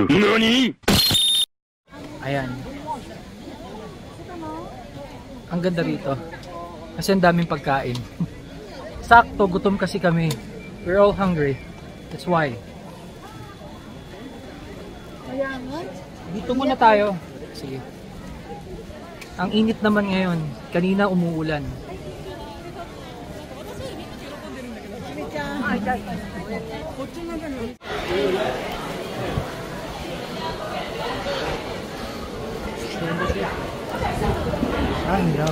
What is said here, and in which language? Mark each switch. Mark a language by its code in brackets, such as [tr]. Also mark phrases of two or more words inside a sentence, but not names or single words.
[ja] 何？ [tl] ayan. Ang ganda rito. Kasi ang daming pagkain. Sakto, gutom kasi kami. [en] We're all hungry. That's why. [tl] Dito muna tayo. Sige. Ang init naman ngayon. Kanina umuulan. Ay, no.